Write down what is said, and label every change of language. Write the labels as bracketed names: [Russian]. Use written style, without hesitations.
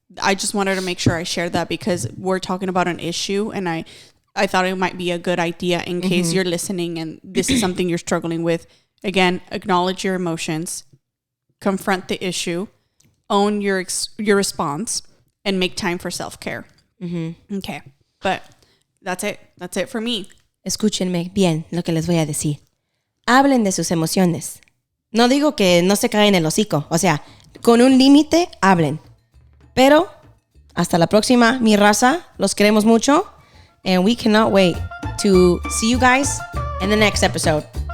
[English] I just wanted to make sure I shared that because we're talking about an issue and I thought it might be a good idea in case you're listening and this is something you're struggling with. Again, acknowledge your emotions, confront the issue, own your response, and make time for self-care. Okay. But that's it. That's it for me. [Spanish] Escúchenme bien lo que les voy a decir. Hablen de sus emociones. No digo que no se caen el hocico. O sea, con un límite, hablen. Pero, hasta la próxima, mi raza. Los queremos mucho. [English] And we cannot wait to see you guys in the next episode.